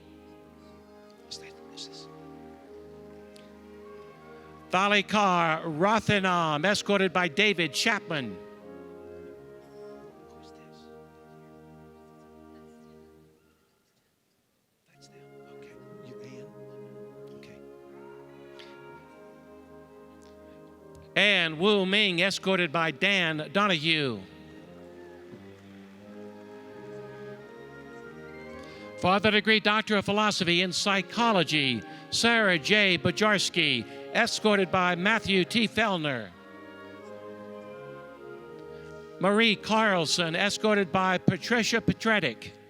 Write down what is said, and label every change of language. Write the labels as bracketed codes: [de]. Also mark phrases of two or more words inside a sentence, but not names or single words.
[en] Thalikar Rathinam, escorted by David Chapman. Who's this? That's them. Okay. You Ann? Okay. Ann Wu Ming, escorted by Dan Donahue. For the degree Doctor of Philosophy in Psychology, Sarah J. Bajarski, escorted by Matthew T. Fellner. Marie Carlson, escorted by Patricia Petretic.